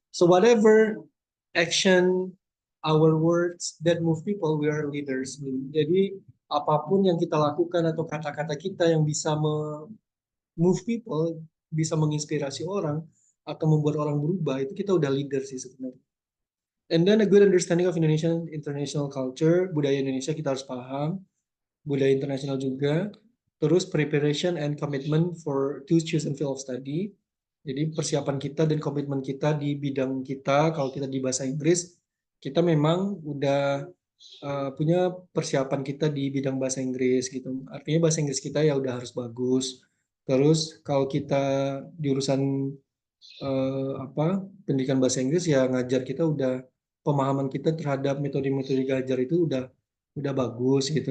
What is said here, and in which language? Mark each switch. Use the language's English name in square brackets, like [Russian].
[English] So whatever action, our words that move people, we are leaders. [Indonesian] Jadi apapun yang kita lakukan atau kata-kata kita yang bisa [English] move people, [Indonesian] bisa menginspirasi orang atau membuat orang berubah, itu kita udah leader sih sebenarnya. [English] And then a good understanding of Indonesian international culture, [Indonesian] budaya Indonesia kita harus paham, budaya internasional juga. Terus [English] preparation and commitment to choose and field of study. [Indonesian] Jadi persiapan kita dan komitmen kita di bidang kita, kalau kita di bahasa Inggris, kita memang udah punya persiapan kita di bidang bahasa Inggris gitu. Artinya bahasa Inggris kita ya udah harus bagus. Terus kalau kita di urusan pendidikan bahasa Inggris ya ngajar kita udah pemahaman kita terhadap metode-metode ngajar itu udah bagus gitu.